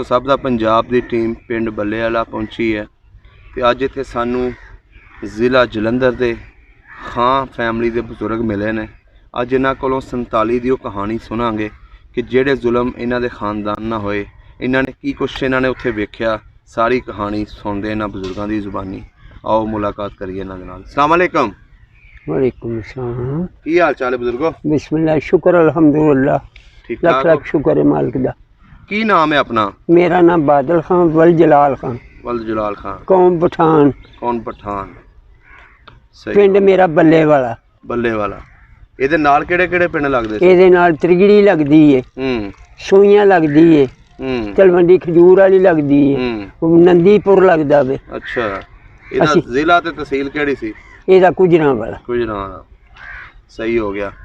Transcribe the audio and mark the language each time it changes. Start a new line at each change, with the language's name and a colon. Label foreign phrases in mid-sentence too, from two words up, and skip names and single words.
Punjabi: ਸਬ ਕਾ ਪੰਜਾਬ ਕੀ ਟੀਮ ਪਿੰਡ ਬੱਲੇ ਵਾਲਾ ਪਹੁੰਚੀ ਹੈ ਤੋ ਅੱਜ ਇੱਥੇ ਸਾਨੂੰ ਜ਼ਿਲ੍ਹਾ ਜਲੰਧਰ ਕੇ ਖਾਂ ਫੈਮਿਲੀ ਕੇ ਬਜ਼ੁਰਗ ਮਿਲੇ ਨੇ। ਅੱਜ ਇਨ੍ਹਾਂ ਕੋਲੋਂ 47 ਕੀ ਕਹਾਣੀ ਸੁਣਾਂਗੇ ਕਿ ਜਿਹੜੇ ਜ਼ੁਲਮ ਇਨ੍ਹਾਂ ਦੇ ਖ਼ਾਨਦਾਨ ਨਾ ਹੋਏ, ਇਨ੍ਹਾਂ ਨੇ ਕੀ ਕੁਝ ਇਨ੍ਹਾਂ ਨੇ ਉੱਥੇ ਵੇਖਿਆ। ਸਾਰੀ ਕਹਾਣੀ ਸੁਣਤੇ ਇਨ੍ਹਾਂ ਬਜ਼ੁਰਗੋਂ ਕੀ ਜ਼ੁਬਾਨੀ। ਆਓ ਮੁਲਾਕਾਤ ਕਰੀਏ ਇਨ੍ਹਾਂ ਦੇ ਨਾਲ।
Arabic: السلام عليكم. وعليكم السلام.
Punjabi: ਕੀ ਹਾਲ ਚਾਲ ਹੈ ਬਜ਼ੁਰਗੋ? ਬਿਸਮਿੱਲਾਹ, ਸ਼ੁਕਰ ਅਲਹਮਦੁਲਿੱਲਾਹ, ਲੱਖ ਲੱਖ ਸ਼ੁਕਰ ਹੈ ਮਾਲਿਕ ਦਾ। ਕੀ ਨਾਮ ਹੈ ਅਪਣਾ? ਮੇਰਾ ਨਾਮ ਬਾਦਲ ਖਾਨ ਵਲ ਜਲਾਲ ਖਾਨ। वल जलाल खान। ਕੌਮ ਪਠਾਨ। ਕੌਣ ਪਠਾਨ। ਪਿੰਡ ਮੇਰਾ ਬੱਲੇ ਵਾਲਾ। बल्ले वाला। ਇਹਦੇ ਨਾਲ ਕਿਹੜੇ ਪਿੰਡ ਲੱਗਦੇ ਸੀ? ਇਹਦੇ ਨਾਲ ਤ੍ਰਿਗੜੀ ਲੱਗਦੀ ਏ, ਸੂਈਆਂ ਲੱਗਦੀ ਏ, ਤਲਵੰਡੀ ਖਜੂਰ ਵਾਲੀ ਲੱਗਦੀ ਏ, ਨੰਦੀਪੁਰ ਲੱਗਦਾ ਵੇ। ਅੱਛਾ। ਇਹਦਾ ਜ਼ਿਲ੍ਹਾ ਤੇ ਤਹਿਸੀਲ ਕਿਹੜੀ ਸੀ? ਇਹਦਾ ਗੁਜਰਾਂਵਾਲਾ। ਗੁਜਰਾਂਵਾਲਾ। ਸਹੀ ਹੋ ਗਿਆ।